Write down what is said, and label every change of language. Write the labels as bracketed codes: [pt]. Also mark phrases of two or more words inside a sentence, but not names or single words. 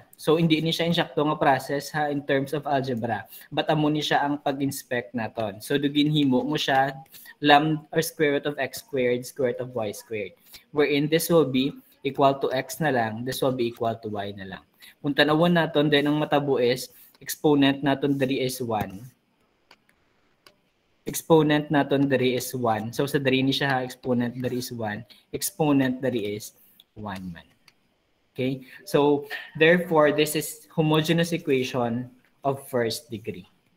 [hil] So hindi ni siya insakto nga process ha [en] in terms of algebra, [hil] but amo ni siya ang pag-inspect naton. [en] So [hil] do ginhimo mo siya [en] lambda or square root of x squared, square root of y squared, wherein this will be equal to x [hil] na lang, [en] this will be equal to y [hil] na lang. Kung tanawon naton, then ang matabo is exponent naton diri is 1. Exponent naton diri is 1. So sa diri ni siya ha, exponent diri is 1. Exponent diri is 1 man. [en] Okay? So therefore this is homogeneous equation of first degree.